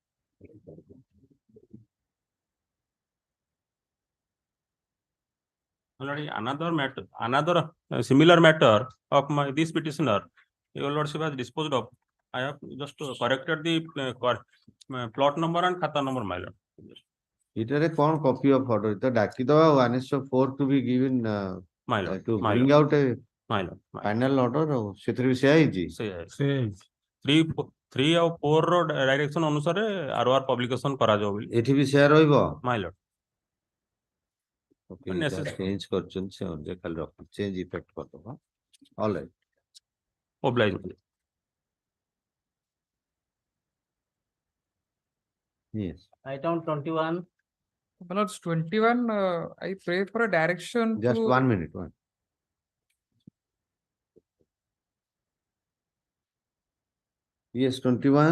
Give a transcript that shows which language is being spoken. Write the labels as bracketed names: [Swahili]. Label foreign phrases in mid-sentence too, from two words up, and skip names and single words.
[English] already another similar matter of this petitioner, your lordship has disposed of. I have just corrected the plot number and khata number, my lord. It is a copy of order. The Annexure 4 to be given My lord, to my bring lord, out a my lord, my lord. final order [Odia] ସେଥିରେ ବି ସେୟା ହେଇଛି ସେ 3 ଆଉ 4 ର ଡାଇରେକ୍ସନ ଅନୁସାରେ [English] ROR publication [Odia] କରାଯାଉ ବୋଲି ଏଠି ବି ସେୟା ରହିବ [English] my lord. Okay, Necessary. [Odia] ଚେଞ୍ଜ କରିଛନ୍ତି ସେ ଅନୁଯାୟୀ ଖାଲି ରଖ [English] change effect [Odia] କରିଦବା [English] all right Oblige. yes Item 21, My lords, 21, I pray for a direction just to. 1 minute yes 21